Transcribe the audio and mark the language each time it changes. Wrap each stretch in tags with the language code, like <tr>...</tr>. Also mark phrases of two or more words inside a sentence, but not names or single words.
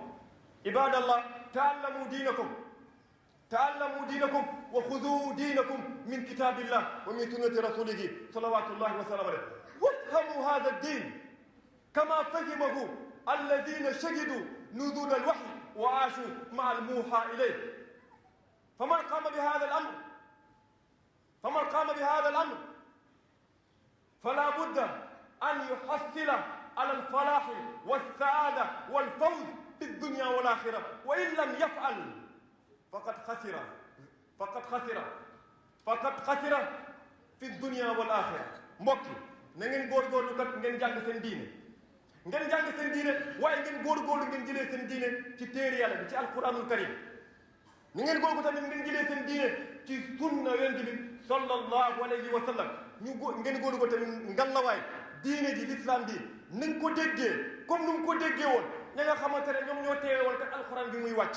<ar>عباد الله تعلموا دينكم وخذوا دينكم من كتاب الله ومن سنة رسوله صلوات الله وسلم عليه. وافهموا هذا الدين كما فهمه الذين شهدوا نزول الوحي وعاشوا مع الموحى إليه. فمن قام بهذا الأمر فلا بد أن يحصل على الفلاح والسعادة والفوز في الدنيا والآخرة، وإن لم يفعل فقد خسر في الدنيا والآخرة.</ar> <wo>mbokk na ngeen góorgóorlu kat ngeen jàng seen diine, waaye ngeen góorgóorlu ngeen jëlee seen diine ci téere Yàlla bi, ci</wo> <ar>القرآن الكريم.</ar> <wo>ni ngeen góorgóorlu tamit ngeen jëlee seen diine ci sunna yonent bi</wo> <ar>صلى الله عليه وسلم.</ar> <wo>ngeen góorgóorlu tamit ngalawaay diine ji l'islam bi nañ ko déggee comme nu mu ko déggee woon ña nga xamante ne ñoom ñoo teewe woon kat alquran bi muy wàcc.</wo>